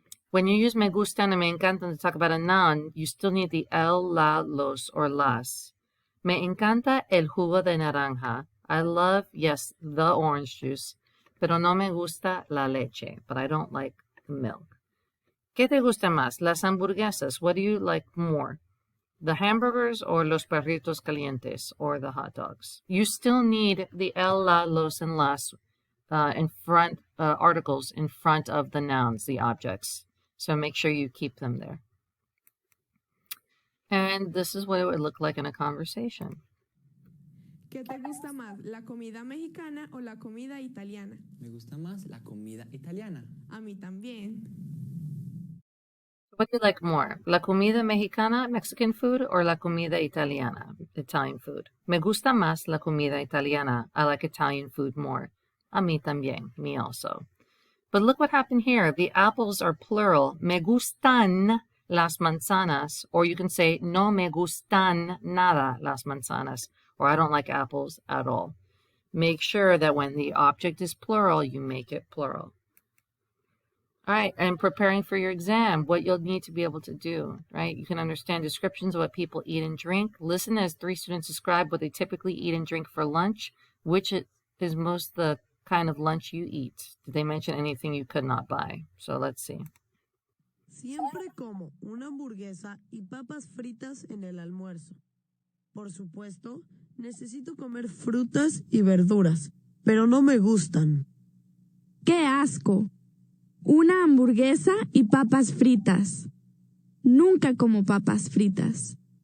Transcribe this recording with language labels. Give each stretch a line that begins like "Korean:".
English: When you use me gustan and me encantan to talk about a noun, you still need the el, la, los, or las.
Spanish: Me encanta el jugo de naranja.
English: I love, yes, the orange juice,
Spanish: pero no me gusta la leche,
English: but I don't like milk.
Spanish: ¿Qué te gusta más? Las hamburguesas.
English: What do you like more? The hamburgers or
Spanish: los perritos calientes
English: or the hot dogs? You still need the el, la, los, and las in front, articles in front of the nouns, the objects. So make sure you keep them there. And this is what it would look like in a conversation.
Spanish: ¿Qué te gusta más, la comida mexicana o la comida italiana? Me gusta más la comida italiana. A mí también.
English: What do you like more?
Spanish: La comida mexicana,
English: Mexican food, or
Spanish: la comida italiana,
English: Italian food?
Spanish: Me gusta más la comida italiana.
English: I like Italian food more.
Spanish: A mí también,
English: me also. But look what happened here. The apples are plural.
Spanish: Me gustan las manzanas.
English: Or you can say,
Spanish: no me gustan nada las manzanas.
English: Or I don't like apples at all. Make sure that when the object is plural, you make it plural. All right, and preparing for your exam, what you'll need to be able to do, right? You can understand descriptions of what people eat and drink. Listen as 3 students describe what they typically eat and drink for lunch, which is most the kind of lunch you eat. Did they mention anything you could not buy? So let's see.
Spanish: Siempre como una hamburguesa y papas fritas en el almuerzo. Por supuesto, necesito comer frutas y verduras, pero no me gustan. ¡Qué asco! Una hamburguesa y papas fritas. Nunca como papas fritas.